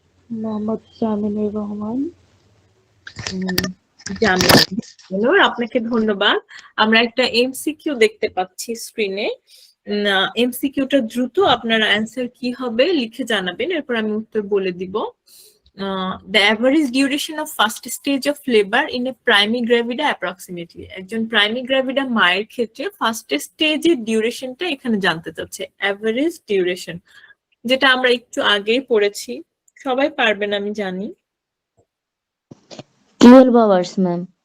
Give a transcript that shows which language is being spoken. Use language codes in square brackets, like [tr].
[bn] মোহাম্মদ জামিনুর রহমান। জামিনুর, আপনাকে ধন্যবাদ। আমরা একটা এমসিকিউ দেখতে পাচ্ছি স্ক্রিনে। এমসিকিউটা দ্রুত আপনার অ্যান্সার কি হবে লিখে জানাবেন, এরপর আমি উত্তর বলে দিব। [en] The average duration of first stage of labor in a primigravida approximately. [bn] একজন primigravida মায়ের ক্ষেত্রে ফার্স্ট স্টেজের ডিউরেশনটা এখানে জানতে চাচ্ছে, অ্যাভারেজ ডিউরেশন, যেটা আমরা একটু আগেই পড়েছি, সবাই পারবেন আমি জানি। [en] 12 hours ma'am.